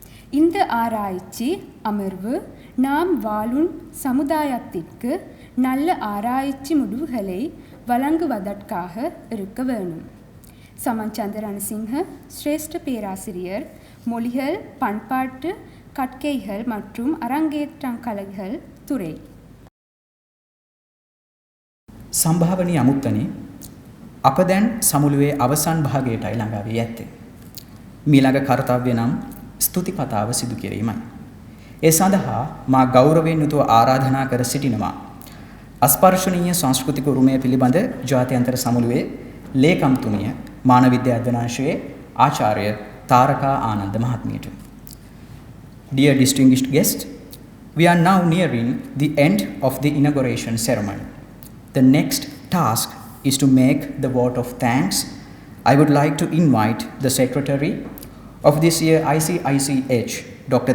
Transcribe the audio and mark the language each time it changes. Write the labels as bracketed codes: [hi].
[ta] இந்த ஆராய்ச்சி அமர்வு நாம் வாழும் சமுதாயத்திற்கு நல்ல ஆராய்ச்சி முடிவுகளை வழங்குவதற்காக இருக்க வேண்டும். சமன்சந்திர ரணசிங்க, சிரேஷ்ட பேராசிரியர், மொழிகள், பண்பாட்டு கற்கைகள் மற்றும் அரங்கேற்றங்கலைகள் துறை. [si] සම්භාවනීය අමුත්තනි අප දැන් සමුළුවේ අවසන් භාගයටයි ළඟා වී ඇත්තේ. මීළඟ කර්තව්‍ය නම් ස්තුති කතාව සිදු කිරීමයි. ඒ සඳහා මා ගෞරවයෙන් යුතුව ආරාධනා කර සිටිනවා අස්පර්ශනීය සංස්කෘතික උරුමය පිළිබඳ ජාත්‍යන්තර සමුළුවේ ලේකම්තුමිය මානව විද්‍යා අධ්‍යනාංශයේ ආචාර්ය තාරකා Ananda මහත්මියට. [en] Dear distinguished guests, we are now nearing the end of the inauguration ceremony. The next task is to make the vote of thanks. I would like to invite the Secretary of this year ICICH, Dr.